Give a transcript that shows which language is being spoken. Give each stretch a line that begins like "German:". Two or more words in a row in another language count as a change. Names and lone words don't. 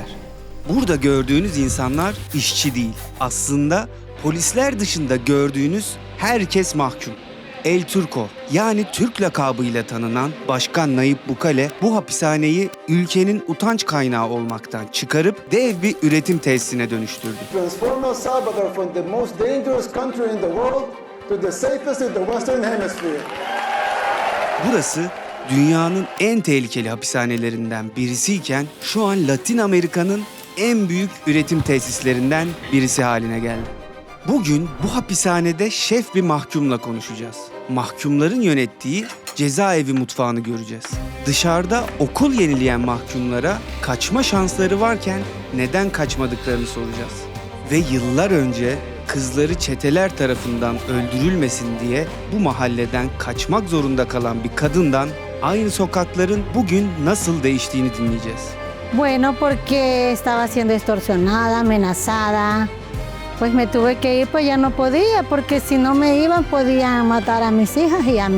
Turkish: Burada gördüğünüz insanlar işçi değil. Aslında polisler dışında gördüğünüz herkes mahkum. El Turco yani Türk lakabıyla tanınan Başkan Nayib Bukele bu hapishaneyi ülkenin utanç kaynağı olmaktan çıkarıp dev bir üretim tesisine dönüştürdü.
English: Transform El Salvador from the most dangerous country in the world to the safest in the Western Hemisphere.
Turkish: Burası dünyanın en tehlikeli hapishanelerinden birisiyken şu an Latin Amerika'nın en büyük üretim tesislerinden birisi haline geldi. Bugün bu hapishanede şef bir mahkumla konuşacağız. Mahkumların yönettiği cezaevi mutfağını göreceğiz. Dışarıda okul yenileyen mahkumlara kaçma şansları varken neden kaçmadıklarını soracağız. Ve yıllar önce kızları çeteler tarafından öldürülmesin diye bu mahalleden kaçmak zorunda kalan bir kadından aynı sokakların bugün nasıl değiştiğini dinleyeceğiz.
Spanish: Bueno, porque estaba siendo extorsionada, amenazada. Pues me tuve que ir, pues ya no podía, porque si no me iban podían matar a mis hijas y a mí.